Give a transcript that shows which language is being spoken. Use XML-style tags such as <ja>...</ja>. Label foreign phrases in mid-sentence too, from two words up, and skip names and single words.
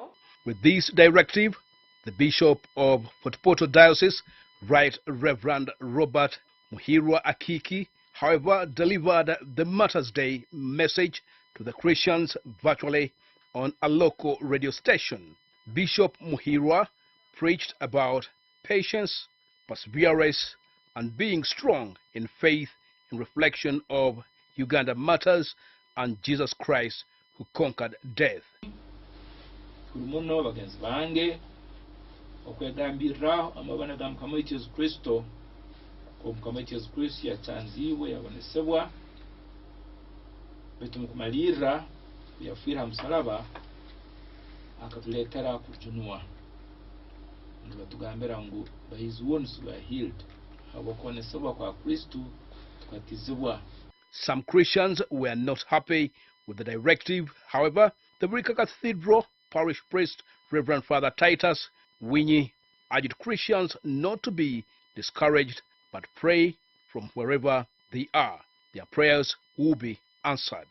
<en>With this directive, the Bishop of Fort Portal Diocese, Right Reverend Robert Muhirwa Akiki, however, delivered the Matters Day message to the Christians virtually on a local radio station. Bishop Muhirwa preached about patience, perseverance, and being strong in faith in reflection of Uganda matters and Jesus Christ who conquered death.</en> <ttj>Muno bagenzi bange okwegambira amabana ga Mukama waitu Yesu Kristo ko Mukama waitu Yesu Kristo yatanziwe yabonesebwa betu mukumalira yafira msalaba akatuletera kujunua ndio tugambira ngo</ttj> <en>by his wounds we are healed</en> <ttj>abokonesebwa kwa Kristo tukatizibwa.</ttj> <en>Some Christians were not happy with the directive. However, the Virika Cathedral Parish Priest Reverend Father Titus Winyi urged Christians not to be discouraged but pray from wherever they are. Their prayers will be answered.</en>